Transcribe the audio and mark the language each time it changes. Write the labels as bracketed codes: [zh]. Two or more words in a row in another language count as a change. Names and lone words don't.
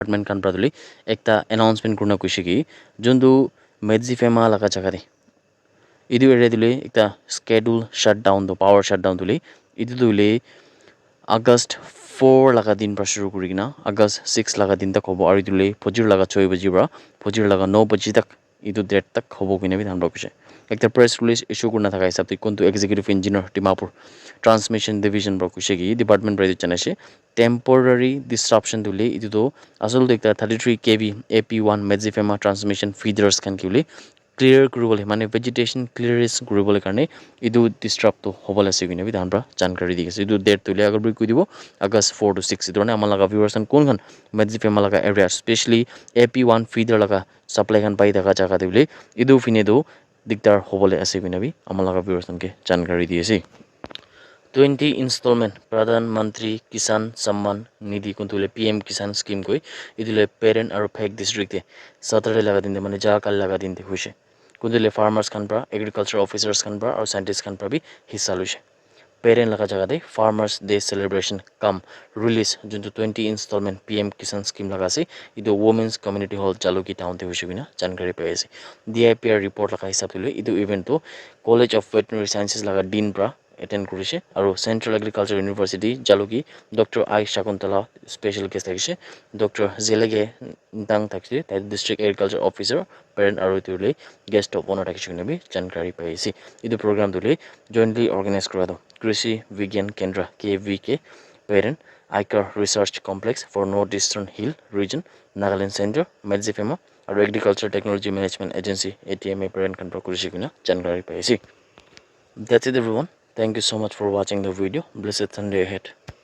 [nag] डिपार्टमेंट kan praduli ekta announcement kurna kushi ki jundu Medzifema laga jaga de idu area dule ekta [en] schedule shutdown [nag] to [en] power shutdown [nag] dule idu dule August 4 laga din pra shuru kurina August 6 laga din tak hobo aru dule phojir laga 6 baji bra phojir laga 9 baji tak idu date tak hobo kine bi dhan rakise ekta [en] press release issue [nag] kurna thaka hisab te kontu [en] executive engineer Dimapur transmission division [nag] bra kushi ki department pra janase [en] temporary disruption [nag] dule idu do asol ekta 33 kV AP1 Medzifema [en] transmission feeders [nag] kan kiule clear kuribole mane [en] vegetation clearance [nag] kuribole karne idu disrupt to hobole ase kine bi dhan pra jankari di ase idu date tule agar bri kuidibo August 4 to 6 idone amala laga viewers kan kon khan Medzifema laga area especially AP1 feeder laga supply kan pai daga jaga de bole idu fine do diktar hobole ase kine bi amala laga viewers kan ke jankari di ase 20 installment Pradhan Mantri Kisan Samman Nidhi kuntule PM Kisan scheme koi idule parent aru Phek district te Saturday laga dinde mane ja kal laga dinde hoise kuntule farmers kan pra [en] agriculture officers [nag] kan pra aru scientists kan pra bi hissa loise parent laga jaga de [en] farmers day celebration come release [nag] juntu 20 installment PM Kisan scheme laga ase idu [en] women's community hall [nag] Jaluki town te hoise bina jankari pai ase [en] DIPR report [nag] laga hisab tule idu event to College of Veterinary Sciences laga dean pra attend kurise aru Central Agriculture University Jaluki Dr. I Shakuntala [en] special guest [nag] thakise Dr. Zelege Dang thakise that [en] district agriculture officer [nag] parent aru tule [en] guest of honor [nag] thakise kine bi jankari pai ase idu program tule [en] jointly organize [nag] kora do Krishi Vigyan Kendra KVK parent Icar Research Complex for Northeastern Hill Region Nagaland Center Medzifema aru Agriculture Technology Management Agency ATMA parent kan pra kurishi kine jankari pai ase [en] that's it everyone. Thank you so much for watching the video. Blessed Sunday ahead.